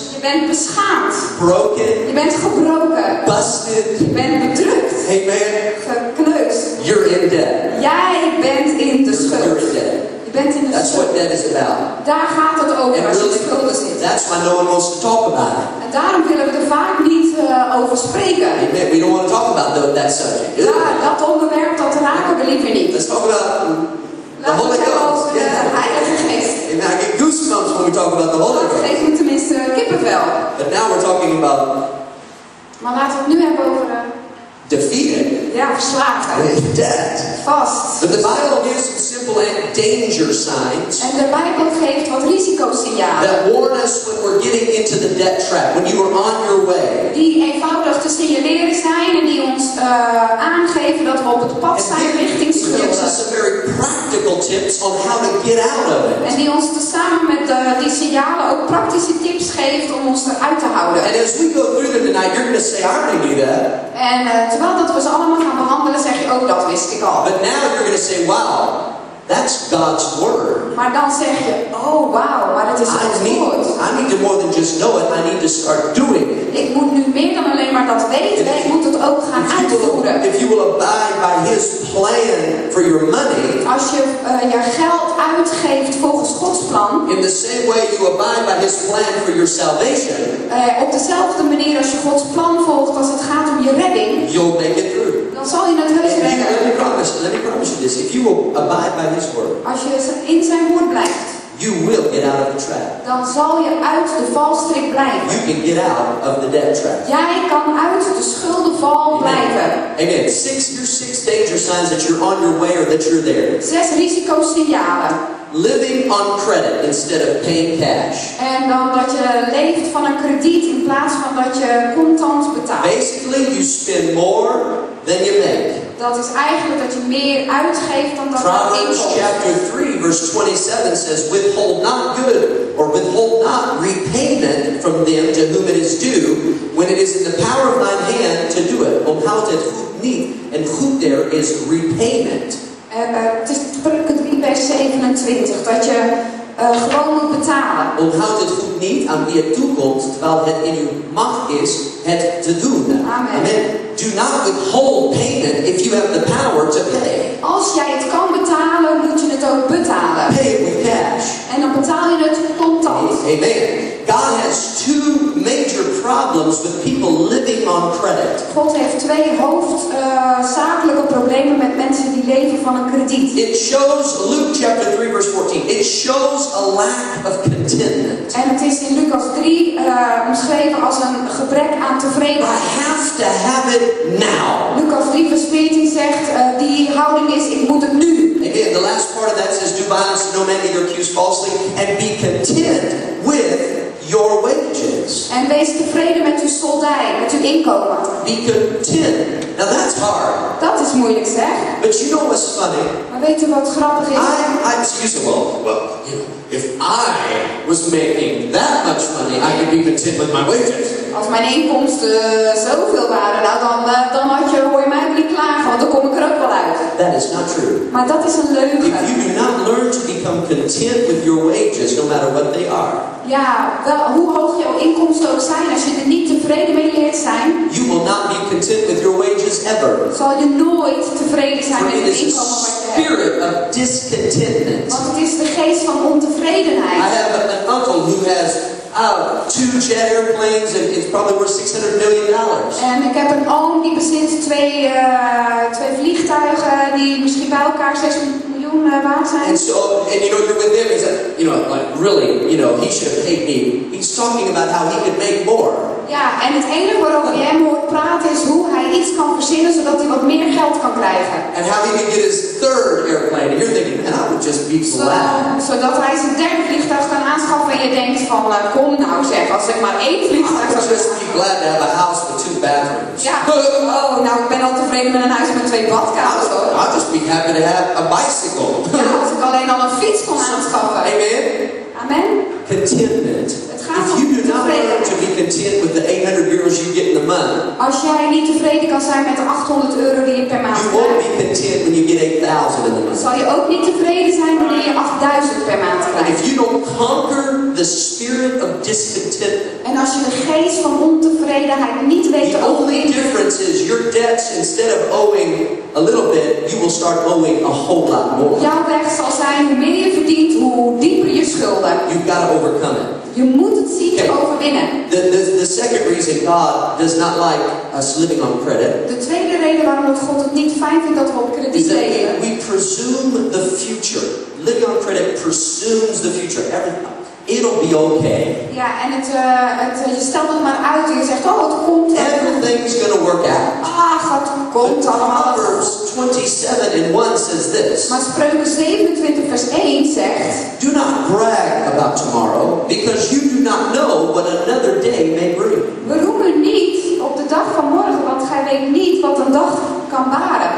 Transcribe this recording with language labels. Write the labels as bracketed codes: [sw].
[nl] Je bent beschaamd. [en] broken, [nl] Je bent gebroken. [en] busted. [nl] Je bent bedrukt. Amen. Gekneusd. [en] You're in debt. [nl] Jij bent in de [en] You're [nl] schuld. [en] in debt. [nl] Je bent in de [en] That's [nl] schuld. [en] what debt is about. [nl] Daar gaat het over [en] And [nl] als je in [en] really, [nl] schulden zit. [en] that's why no one wants to talk about it. [nl] En daarom willen we er vaak niet over spreken. Amen. [en] We don't want to talk about that subject. [nl] Ja, dat onderwerp, dat raken we liever niet. [en] Let's talk about the [nl] Laten we [en] Holy [nl] het hebben over [en] Ghost. [nl] de Heilige Geest. Amen. [en] I get goosebumps when we talk about the Holy [nl] Dat [en] Ghost. [nl] geeft me tenminste kippenvel. [en] But now we're talking about [nl] Maar laten we het nu hebben over [en] defeated [nl] verslagen. [en] debt. [nl] Vast. [en] But the Bible gives some simple danger signs [nl] En de Bijbel geeft wat risicosignalen. [en] that warn us when we're getting into the debt trap, when you are on your way. [nl] Die eenvoudig te signaleren zijn en die ons aangeven dat we op het pad zijn richting [en] It gives us [nl] schulden. [en] some very practical tips on how to get out of it. [nl] En die ons tezamen met die signalen ook praktische tips geeft om ons eruit te houden. [en] And as we go through them tonight, you're going to say, I already knew that. [nl] En terwijl dat we ze allemaal gaan behandelen, zeg je ook, dat wist ik al. [en] But now you're going to say, wow, That's God's word. [nl] Maar dan zeg je, oh wauw, maar het is Gods woord. [en] I need to more than just know it. I need to start doing it. [nl] Ik moet nu meer dan alleen maar dat weten. Ik moet het ook gaan uitvoeren. [en] If you will abide by His plan for your money, [nl] als je je geld uitgeeft volgens Gods plan, [en] in the same way you abide by His plan for your salvation, [nl] op dezelfde manier als je Gods plan volgt als het gaat om je redding, [en] you'll make it through. [nl] Dan zal je het heus redden. [en] Let me promise you this. If you will abide by His word, [nl] als je in zijn woord blijft, [en] you will get out of the trap. [nl] Dan zal je uit de valstrik blijven. [en] You can get out of the debt trap. [nl] Jij kan uit de schuldenval blijven. Amen. [en] Here's 6 danger signs that you're on your way or that you're there. [nl] 6 risicosignalen. [en] Living on credit instead of paying cash. [nl] En dan dat je leeft van een krediet in plaats van dat je contant betaalt. [en] Basically, you spend more than you make. [nl] Dat is eigenlijk dat je meer uitgeeft dan dat je [en] Proverbs chapter 3 verse 27 says, withhold not good or withhold not repayment from them to whom it is due when it is in the power of thine hand to do it. [nl] Onthoud het goed niet en goed [en] there is repayment. [nl] Het is Spreuken 3 vers 27 dat je gewoon moet betalen. Onthoud het goed niet aan wie het toekomt terwijl het in uw macht is het te doen. Amen. Amen. [en] Do not withhold payment if you have the power to pay. [nl] Als jij het kan betalen, moet je het ook betalen. [en] Pay it with cash. [nl] En dan betaal je het contant. Amen. [en] God has 2 major problems with people living on credit. [nl] God heeft 2 hoofdzakelijke problemen met mensen die leven van een krediet. [en] It shows, Luke chapter 3 verse 14, it shows a lack of contentment. [nl] En het is in Lucas 3 omschreven als een gebrek aan tevredenheid. [en] I have to have it now. [nl] Lucas 3 vers 14 zegt, die houding is, ik moet het nu. Amen. [en] The last part of that says, do violence to no man, neither accuse falsely, and be content with your wages. [nl] En wees tevreden met uw soldij, met uw inkomen. [en] Be content. Now that's hard. [nl] Dat is moeilijk zeg. [en] But you know what's funny? [nl] Maar weet u wat grappig is? [en] Well, you know, if I was making that much money, I could be content with my wages. [nl] Als mijn inkomsten zoveel waren, nou dan hoor je mij ook niet klagen, want dan kom ik er ook wel uit. [en] That is not true. [nl] Maar dat is een leugen. [en] If you do not learn to become content with your wages, no matter what they are, [nl] ja, hoe hoog jouw inkomsten ook zijn, als je er niet tevreden mee leert zijn, [en] you will not be content with your wages ever. [nl] Zal je nooit tevreden zijn met [en] For [nl] het [en] it is [nl] inkomen [en] a [nl] wat je hebt. [en] spirit of discontentment. [nl] Want het is de geest van ontevredenheid. [en] I have an uncle who has 2 jet airplanes and it's probably worth $600 million. [nl] En ik heb een oom die bezit 2 vliegtuigen die misschien bij elkaar 6 miljoen waard zijn. [en] And so, and you know, you're with him, he's like, you know, like really, you know, he should have paid me. He's talking about how he could make more. [nl] Ja, en het enige waarover je hem hoort praten is hoe hij iets kan verzinnen zodat hij wat meer geld kan krijgen. [en] And how he could get his 3rd airplane. And you're thinking, man, I would just be glad. [nl] Zodat hij zijn 3e vliegtuig kan aanschaffen en je denkt van, kom nou zeg, als ik maar 1 vliegtuig [en] I [nl] zou [en] would just be glad to have a house with 2 bathrooms. [nl] Ja, oh, nou ik ben al tevreden met een huis met 2 badkamers hoor. [en] I'd just be happy to have a bicycle. [nl] Ja, als ik alleen al een fiets kon aanschaffen. Amen. Amen. [en] Contentment. If you do not learn to be content with the 800 euros you get in the month, [nl] als jij niet tevreden kan zijn met de 800 euro die je per maand [en] you won't [nl] krijgt, [en] be content when you get 8,000 in the month. [nl] zal je ook niet tevreden zijn wanneer je 8000 per maand [en] And [nl] krijgt. [en] if you don't conquer the spirit of discontentment, [nl] En als je de geest van ontevredenheid niet weet [en] the [nl] te [en] only [nl] overwinnen, [en] difference is your debts, instead of owing a little bit, you will start owing a whole lot more. [nl] jouw weg zal zijn hoe meer je verdient, hoe dieper je schulden. [en] You've got to overcome it. [nl] Je moet het zien te overwinnen. [en] The second reason God does not like us living on credit [nl] De tweede reden waarom God het niet fijn vindt dat we op [en] is [nl] krediet [en] that [nl] leven. [en] we presume the future. Living on credit presumes the future. It'll be okay. [nl] Ja, en je stelt het maar uit en je zegt, oh het komt wel. [en] Everything's going to work out. [nl] Ach, het komt allemaal. [en] Proverbs 27 and 1 says this. [nl] Maar Spreuken 27 vers 1 zegt, [en] Do not brag about tomorrow, because you do not know what another day may bring. [nl] beroem u niet op de dag van morgen, want gij weet niet wat een dag kan baren.